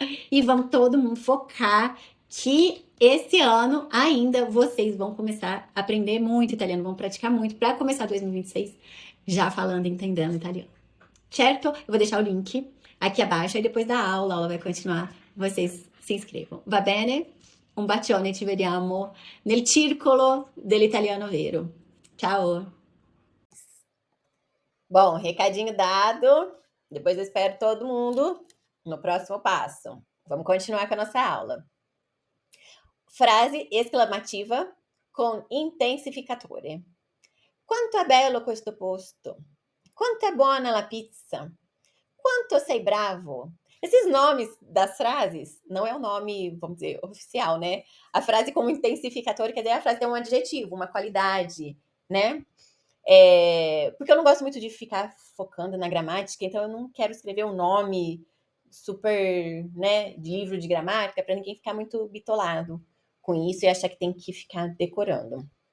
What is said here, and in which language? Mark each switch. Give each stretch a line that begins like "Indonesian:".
Portuguese: E vamos todo mundo focar que esse ano ainda vocês vão começar a aprender muito italiano, vão praticar muito para começar 2026 já falando e entendendo italiano. Certo? Eu vou deixar o link aqui abaixo, aí depois da aula, a aula vai continuar, vocês se inscrevam.
Italian: Va bene? Un bacione, ci vediamo nel circolo dell'italiano vero. Ciao!
Portuguese: Bom, recadinho dado. Depois eu espero todo mundo no próximo passo. Vamos continuar com a nossa aula.
Italian: Frase exclamativa con intensificatore. Quanto è bello questo posto! Quanto è buona la pizza! Quanto sei bravo!
Portuguese: Esses nomes das frases não é o nome, vamos dizer, oficial, né? A frase como intensificador quer dizer a frase tem um adjetivo, uma qualidade, né? Porque eu não gosto muito de ficar focando na gramática, então eu não quero escrever um nome super, né, de livro de gramática para ninguém ficar muito bitolado com isso e achar que tem que ficar decorando.